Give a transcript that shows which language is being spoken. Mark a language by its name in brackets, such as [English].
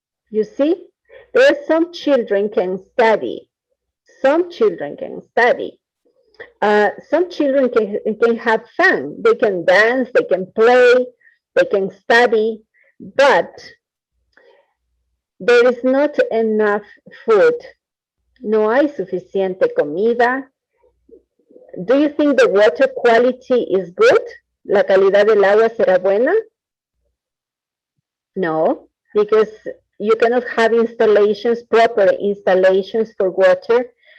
[English] You see, there are some children can study. Some children can study. Some children can have fun. They can dance, they can play, they can study, but there is not enough food. [Spanish] No hay suficiente comida. [English] Do you think the water quality is good? [Spanish] ¿La calidad del agua será buena? [English] No, because you cannot have installations, proper installations for water.